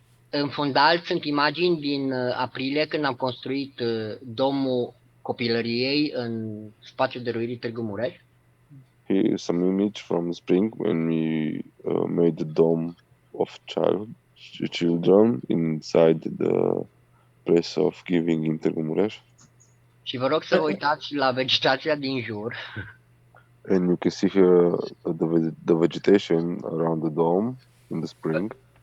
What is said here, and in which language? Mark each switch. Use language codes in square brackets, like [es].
[ro] În fundal sunt imagini din aprilie când am construit domul copilăriei în spațiul de Ruirii Târgu Mureș. [en] Here is some image from spring when we made the dome of children inside the place of giving in Târgu Mureș. [ro] Și vă rog să vă uitați la vegetația din jur. [en] And you can see here the vegetation around the dome in the spring.